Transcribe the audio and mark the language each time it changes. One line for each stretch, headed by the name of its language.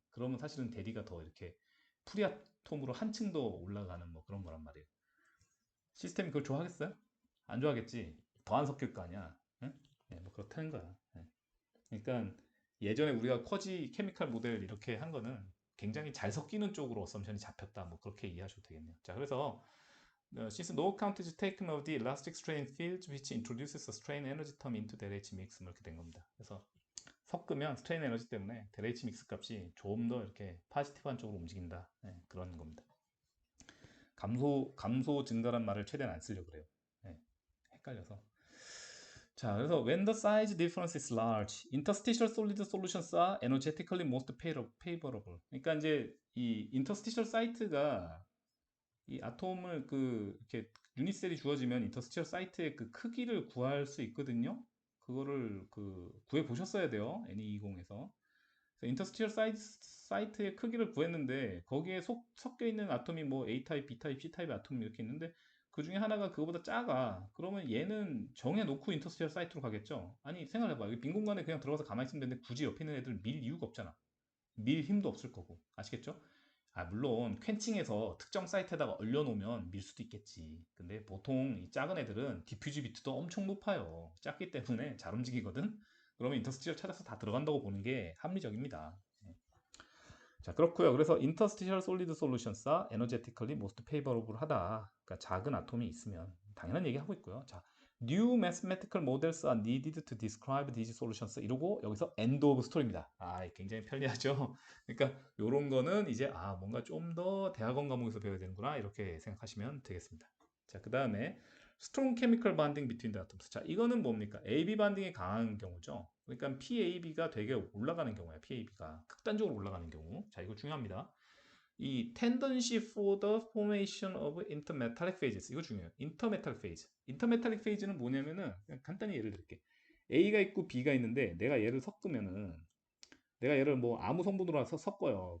Korean: 그러면 사실은 대리가 더 이렇게 프리아톰으로 한층 더 올라가는 뭐 그런 거란 말이에요. 시스템이 그걸 좋아하겠어요? 안 좋아하겠지. 더 안 섞일 거 아니야. 응? 네, 뭐 그렇다는 거야. 네. 그러니까 예전에 우리가 쿼지 케미칼 모델 이렇게 한 거는 굉장히 잘 섞이는 쪽으로 어썸션이 잡혔다. 뭐 그렇게 이해하셔도 되겠네요. 자, 그래서
English: since no account is taken of the elastic strain field which introduces a strain energy term into del H mix
Korean: 뭐 이렇게 된 겁니다. 그래서 섞으면 스트레인 에너지 때문에 del H 믹스 값이 좀 더 이렇게 파지티브한 쪽으로 움직인다. 네, 그런 겁니다. 감소 증가란 말을 최대한 안 쓰려고 그래요. 네, 헷갈려서. 자, 그래서
English: when the size difference is large, interstitial solid solutions are energetically most favorable.
Korean: 그러니까 이제 이 interstitial 사이트가 이 아톰을 이렇게 유니셀이 주어지면 인터스티셜 사이트의 그 크기를 구할 수 있거든요. 그거를 구해 보셨어야 돼요. NE20에서. 인터스티셜 사이트의 크기를 구했는데 거기에 섞여 있는 아톰이 뭐 A 타입, B 타입, C 타입 아톰이 이렇게 있는데 그 중에 하나가 그거보다 작아. 그러면 얘는 정해놓고 인터스티셜 사이트로 가겠죠. 아니 생각해봐. 여기 빈 공간에 그냥 들어가서 가만히 있으면 되는데 굳이 옆에 있는 애들 밀 이유가 없잖아. 밀 힘도 없을 거고. 아시겠죠? 아, 물론 퀸칭해서 특정 사이트에다가 얼려놓으면 밀 수도 있겠지. 근데 보통 이 작은 애들은 디퓨즈 비트도 엄청 높아요. 작기 때문에 잘 움직이거든. 그러면 인터스티셜 찾아서 다 들어간다고 보는 게 합리적입니다. 네. 자, 그렇고요. 그래서
English: interstitial solid solutions가 energetically most favorable
Korean: 하다. 그러니까 작은 아톰이 있으면 당연한 얘기 하고 있고요.
English: 자, new mathematical models are needed to describe these solutions.
Korean: 이러고 여기서
English: end of story
Korean: 입니다. 아, 굉장히 편리하죠. 그러니까 이런 거는 이제 뭔가 좀 더 대학원 과목에서 배워야 되는구나 이렇게 생각하시면 되겠습니다. 자, 그 다음에
English: strong chemical bonding between the atoms.
Korean: 자, 이거는 뭡니까? AB 반딩이 강한 경우죠. 그러니까 PAB가 되게 올라가는 경우야. PAB가 극단적으로 올라가는 경우. 자, 이거 중요합니다.
English: 이 tendency for the formation of intermetallic phases.
Korean: 이거 중요해요.
English: intermetallic phase.
Korean: intermetallic phase는 뭐냐면은 그냥 간단히 예를 들게. A가 있고 B가 있는데 내가 얘를 섞으면은 내가 얘를 뭐 아무 성분으로 섞어요.